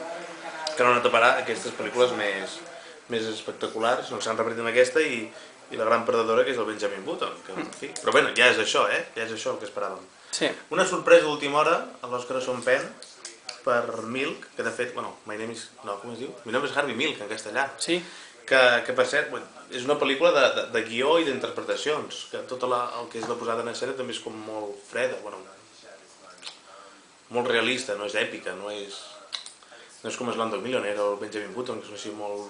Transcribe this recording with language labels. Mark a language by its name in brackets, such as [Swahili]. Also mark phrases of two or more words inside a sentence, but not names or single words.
[Catalan] Que no han anat a parar aquestes pel·lícules més espectaculars, no s'han repetit amb aquesta i la gran perdedora que és el Benjamin Button, que en fi, però bueno, ja és això, ja és això el que esperàvem. Sí. Una sorpresa d'última hora, a l'Òscar Sean Penn, per Milk, que de fet, bueno, [English] my name is, [Catalan] no, com es diu? [English] My name is Harvey Milk, [Catalan] en castellà. Sí. Que per cert, és una pel·lícula de guió i d'interpretacions, que tot el que és la posada en escena també és com molt freda, bueno, molt realista, no és èpica, no és com Slumdog Millionaire o el Benjamin Button, que són així molt...